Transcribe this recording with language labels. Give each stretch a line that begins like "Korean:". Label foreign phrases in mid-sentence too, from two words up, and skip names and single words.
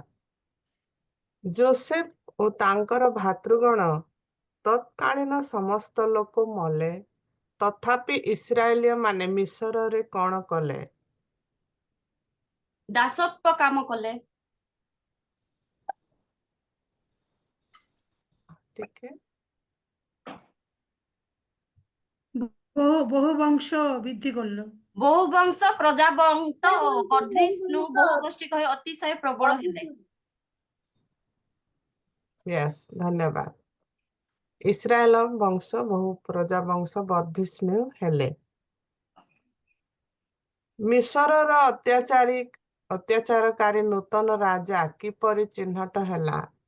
Odia: ଯୋସେଫ ଓ ତାଙ୍କର ଭାତୃଗଣ ତତ୍କାଳୀନ ସମସ୍ତ ଲୋକ ମଲେ, ତଥାପି ଇସ୍ରାଏଲୀୟ ମାନେ ମିଶରରେ କଣ କଲେ? ଦାସତ୍ୱ କାମ କଲେ। ଟିକେ
Bangla: বহু বংশ বৃদ্ধি করলো।
Odia: বহু ବଂଶ ପ୍ରଜାବନ୍ତ ବର୍ଦ୍ଧିଷ୍ଣୁ ବହୁ ଗୋଷ୍ଠୀ କହି ଅତିଶୟ ପ୍ରବଳ ହେଲେ। ୟେସ୍, ଧନ୍ୟବାଦ। ଇସ୍ରାଏଲ ବଂଶ ବହୁ ପ୍ରଜା ବଂଶ ବର୍ଦ୍ଧିଷ୍ଣୁ ହେଲେ। ମିଶରର ଅତ୍ୟାଚାରକାରୀ ନୂତନ ରାଜା କିପରି ଚିହ୍ନଟ ହେଲା?